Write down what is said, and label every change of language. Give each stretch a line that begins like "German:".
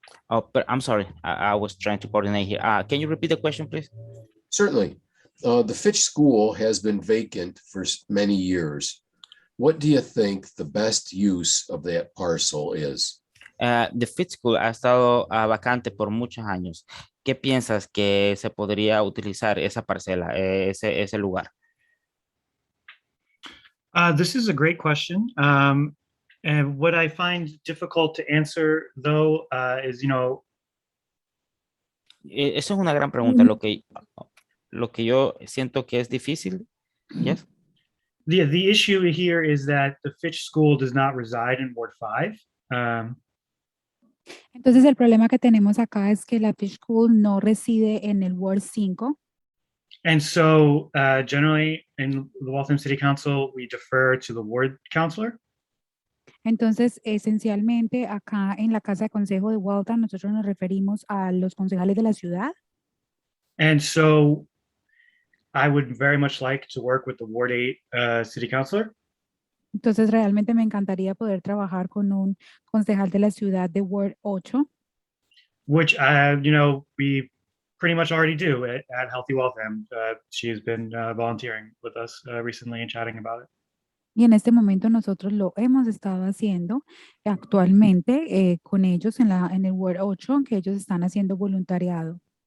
English: Oh, but I'm sorry. I was trying to coordinate here. Can you repeat the question, please? Certainly. The Fitch School has been vacant for many years. What do you think the best use of that parcel is?
Spanish: The Fitch School ha estado vacante por muchos años. ¿Qué piensas que se podría utilizar esa parcela, ese lugar?
English: This is a great question. And what I find difficult to answer, though, is,
Spanish: Eso es una gran pregunta. Lo que yo siento que es difícil.
English: Yes. The issue here is that the Fitch School does not reside in Ward 5.
Spanish: Entonces el problema que tenemos acá es que la Fitch School no reside en el Ward 5.
English: And so generally in the Waltham City Council, we defer to the Ward Councilor.
Spanish: Entonces, esencialmente, acá en la Casa de Consejo de Waltham, nosotros nos referimos a los concejales de la ciudad.
English: And so I would very much like to work with the Ward 8 City Councilor.
Spanish: Entonces, realmente me encantaría poder trabajar con un concejal de la ciudad de Ward 8.
English: Which, we pretty much already do at Healthy Waltham. She has been volunteering with us recently and chatting about it.
Spanish: Y en este momento nosotros lo hemos estado haciendo actualmente con ellos en el Ward 8, que ellos están haciendo voluntariado.